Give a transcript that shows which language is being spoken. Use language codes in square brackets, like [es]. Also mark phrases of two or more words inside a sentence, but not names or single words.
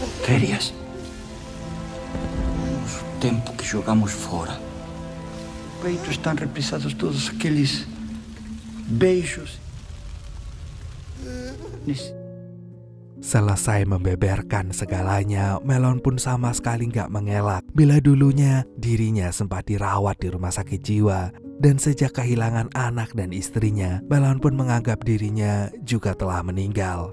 [pt] férias. Nosso tempo que jogamos fora. No peito estão reprisados todos aqueles beijos. [id] Selesai membeberkan segalanya, Melon pun sama sekali nggak mengelak bila dulunya dirinya sempat dirawat di rumah sakit jiwa. Dan sejak kehilangan anak dan istrinya, Melon pun menganggap dirinya juga telah meninggal.